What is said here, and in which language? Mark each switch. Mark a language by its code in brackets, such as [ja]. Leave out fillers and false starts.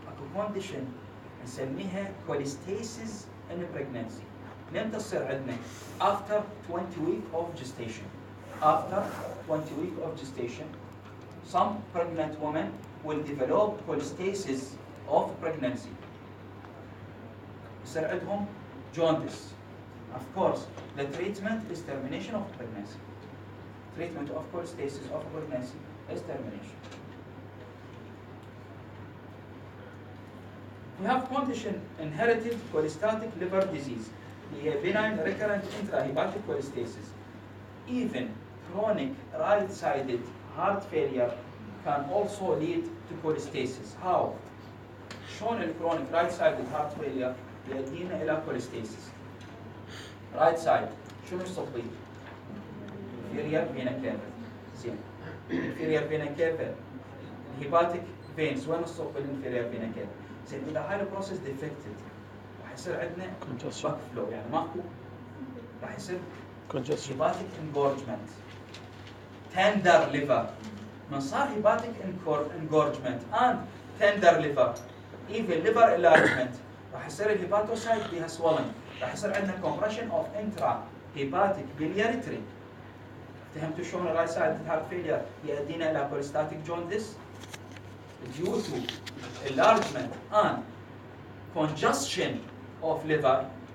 [ar] اكو condition نسميها [en] cholestasis in pregnancy. [ar] لين تصير عندنا [en] after 20 week of gestation. After 20 week of gestation, some pregnant women will develop cholestasis of pregnancy. [ar] يصير عندهم jaundice. [en] Of course, the treatment is termination of pregnancy. Treatment of cholestasis of pregnancy is termination. We have condition inherited cholestatic liver disease. [ar] هي [en] benign recurrent intrahepatic cholestasis. Even chronic right-sided heart failure can also lead to cholestasis. How? [ar] شلون الكرونيك [en] right-sided heart failure [ar] يؤدينا إلى cholestasis. Right side شنو الصبي؟ inferior vena cava. [en] زين. inferior vena cava. [ar] hepatic veins وين الصب الانفيريور vena cava؟ زين إذا هاي البروسيس defected راح يصير عندنا [en] back flow [ar] يعني ماكو راح يصير [en] hepatic engorgement. tender liver. [ar] من صار [en] hepatic engorgement and tender liver even liver enlargement [ar] راح يصير الهيباتوسايت بها [en] swelling. [ar] راح يصير عندنا [en] compression of intrahepatic biliary tree. [ar] فهمتوا شلون الرايت سايد هارت فيلير يؤدينا الى cholestatic jaundice [en] due to enlargement and congestion of liver.